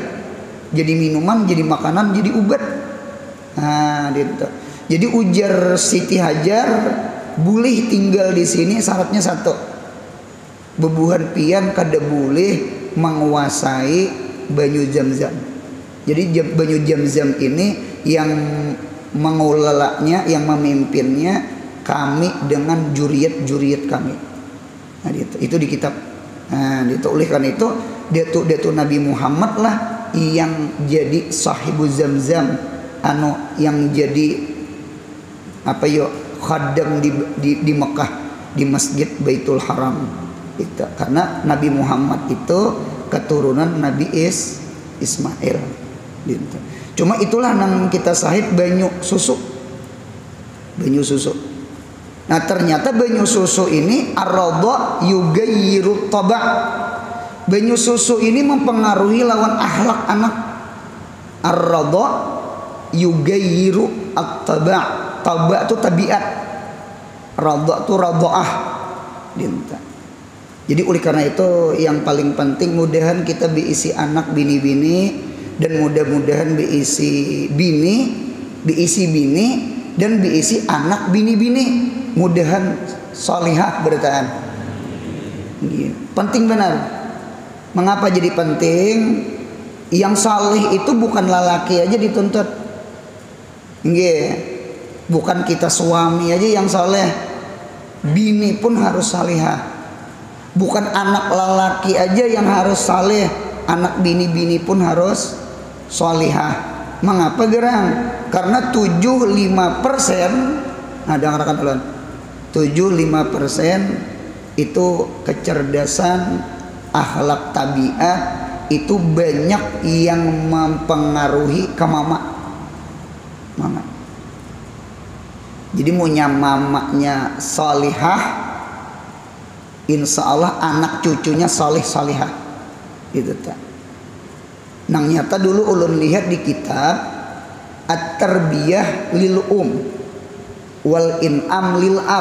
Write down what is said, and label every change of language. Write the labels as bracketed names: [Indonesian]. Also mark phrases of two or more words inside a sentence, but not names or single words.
[Indonesian] Jadi minuman, jadi makanan, jadi ubat. Nah, gitu. Jadi ujar Siti Hajar, boleh tinggal di sini, syaratnya satu, [Banjar] bebuhan pian kada [Indonesian] boleh menguasai banyu Zamzam. Jadi banyu Zamzam ini yang mengelolanya, yang memimpinnya kami dengan juriyat kami. Nah, itu di kitab. Nah, itu oleh karena itu dia tuh Nabi Muhammad lah yang jadi sahibu Zamzam, yang jadi apa yo khadam di Mekah, di Masjid Baitul Haram. Itu karena Nabi Muhammad itu keturunan Nabi Ismail. Gitu. Cuma itulah yang kita sahid [Banjar] banyu susu. Banyu susu. [Indonesian] Nah, ternyata [Banjar] banyu susu [Indonesian] ini [Arabic] الرضاع يغير الطباع'. [Banjar] Banyu susu [Indonesian] ini mempengaruhi lawan akhlak anak. [Arabic] الرضاع يغير الطباع'. [Indonesian] Taba' itu tabiat. Radha itu radha'ah. Jadi oleh karena itu yang paling penting mudahan kita diisi [Banjar] anak bini-bini, [Indonesian] dan mudah-mudahan diisi bini dan diisi [Banjar] anak bini-bini. Mudahan salihah bertaan. [Indonesian] Penting benar. Mengapa jadi penting? Yang saleh itu bukan lelaki aja dituntut. Nggih. Bukan kita suami aja yang saleh. Bini pun harus salihah. Bukan anak lelaki aja yang harus saleh, [Banjar] anak bini-bini [Indonesian] pun harus salihah. Mengapa gerang? Karena 75%, nah dengarkan ulun, 75% itu kecerdasan, akhlak, tabiat itu banyak yang mempengaruhi ke mama. Jadi [Banjar] munya mamanya [Indonesian] salihah, [Arabic] إن شاء الله [Indonesian] anak cucunya salih salihah gitu tak. [Banjar] Nang nyata dulu ulun lihat di kitab At-Tarbiyah lil wal in'am lil ab.